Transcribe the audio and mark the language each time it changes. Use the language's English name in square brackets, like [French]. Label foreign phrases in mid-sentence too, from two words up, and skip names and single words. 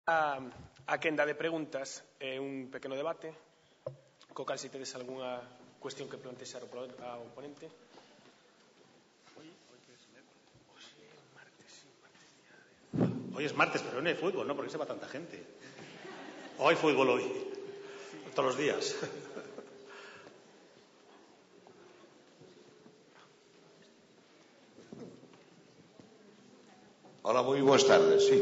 [Galician] A quenda de preguntas é un pequeno debate co cal se tedes algunha cuestión que plantexar ao ponente. [Spanish] Hoy es martes, pero no hay fútbol, ¿no? ¿Por qué se va tanta gente? ¿O hay fútbol hoy? Todos los días. Hola, muy buenas tardes, sí.